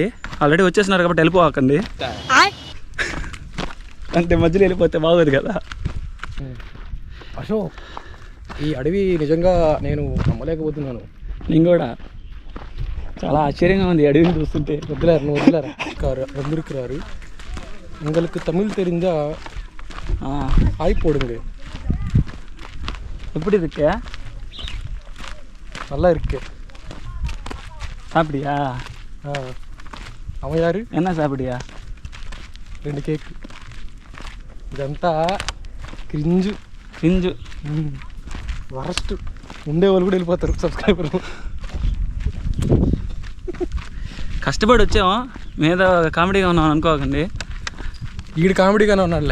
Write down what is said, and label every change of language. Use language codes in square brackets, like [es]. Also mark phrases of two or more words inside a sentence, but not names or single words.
[te] ఆల్రెడీ వచ్చేసినారు కాబట్టి వెళ్ళిపోకండి, అంటే మధ్యలో వెళ్ళిపోతే బాగోదు కదా. అశోక్, ఈ అడవి నిజంగా నేను నమ్మలేకపోతున్నాను. నేను కూడా చాలా ఆశ్చర్యంగా ఉంది ఈ అడవిని చూస్తుంటే. [ta] వద్దులారా வந்துருக்கிறாரு. உங்களுக்கு தமிழ் தெரிஞ்சா ஹாய் போடுங்க. எப்படி இருக்கு? நல்லா இருக்கு. சாப்பிடியா? அவன் யாரு? என்ன சாப்பிடியா? [te] 2 కేక్. ఇదంతా [en] cringe worst. [te] ఉండేవాళ్ళు కూడా వెళ్ళిపోతారు సబ్స్క్రైబర్. కష్టపడి వచ్చాము, మీద కామెడీగా ఉన్నాం అనుకోకండి. ఈడు కామెడీగానే ఉన్నాడులే.